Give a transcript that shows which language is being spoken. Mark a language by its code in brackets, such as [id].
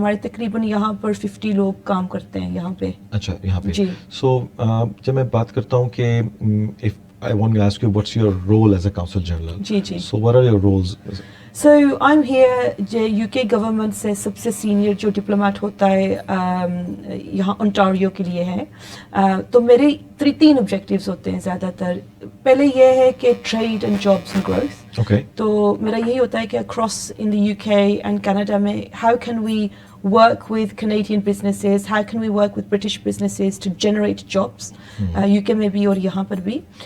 [hi] हमारे तकरीबन यहाँ पर 50 लोग काम करते हैं यहाँ पे. अच्छा, यहाँ पे. जी. [en] So [hi] जब मैं बात करता हूँ कि [en] if I want to ask you what's your role as a consul general. [hi] Ji ji. [en] So what are your roles? So I'm here [hi] जो UK गवर्नमेंट से सबसे सीनियर जो डिप्लोमेट होता है यहाँ ओंटारियो के लिए है. तो मेरे तीन ऑब्जेक्टिव्स होते हैं ज़्यादातर. पहले ये है कि [en] Trade and jobs and growth. Okay. [hi] तो मेरा यही होता है कि [en] across in the UK and Canada में how can we work with Canadian businesses, how can we work with British businesses to generate jobs, UK [hi] में भी और यहाँ पर भी.